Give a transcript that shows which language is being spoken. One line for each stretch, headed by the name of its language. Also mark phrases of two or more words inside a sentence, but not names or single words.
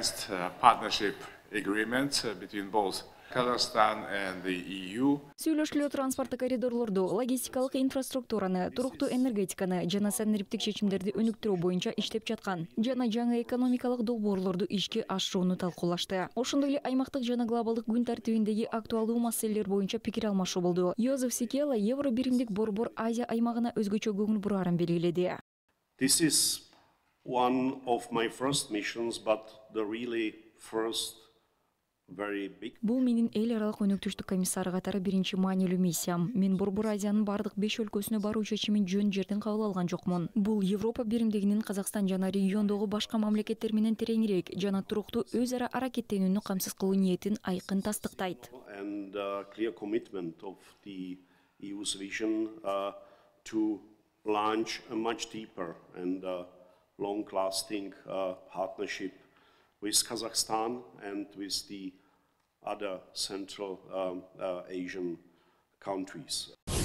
Kyrgyz: Сүйлөшүүлөр транспорттук коридорлорду, логистикалык инфраструктураны, туруктуу энергетиканы жана санариптик чечимдерди өнүктүрүү боюнча иштеп жаткан жана жаңы экономикалык долбоорлорду ишке ашырууну талкуулашты. Ошондой эле аймактык жана глобалдык күн тартибиндеги актуалдуу маселелер боюнча пикир алмашуу болду. Йозеф Сикела Евро биримдик Борбор Азия аймагына өзгөчө көңүл бураарын белгиледи.
English: This is one of my first missions, but the really first
Kyrgyz: Бул менин эл аралык өнүктүштүк комиссары катары биринчи маанилүү миссиям. Мен Борбор Азиянын бардык 5 өлкөсүнө баруу чечимин жөн жерден кабыл алган жокмун. Бул Европа биримдигинин Казакстан жана региондогу башка мамлекеттер менен тереңирээк жана туруктуу өз ара аракеттенүүнү камсыз кылуу ниетин айкын тастыктайт.
English: And clear commitment of the EU's vision to launch a much deeper and long-lasting partnership with Kazakhstan and with the other Central Asian countries.